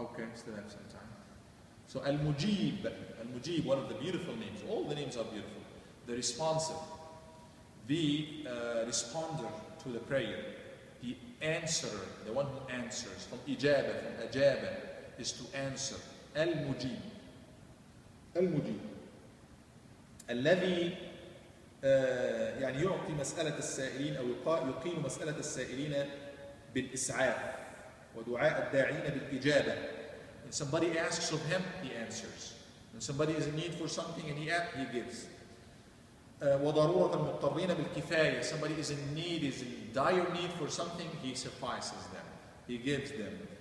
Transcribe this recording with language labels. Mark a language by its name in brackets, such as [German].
[English] Okay, still have some time. So Al-Mujib, one of the beautiful names. All the names are beautiful. The responsive, the responder to the prayer, the answerer, the one who answers. From ijaba, from ajaba, is to answer. Al-Mujib. Al-Mujib. [Arabic] الذي يعني يعطي مسألة السائلين أو يقيم مسألة السائلين بالإسعاف ودعاء الداعين بالإجابة. [English] When somebody asks of him, he answers. When somebody is in need for something and he gives. [Arabic] وضرورة المضطرين بالكفاية. [English] Somebody is in need, is in dire need for something, he suffices them. He gives them.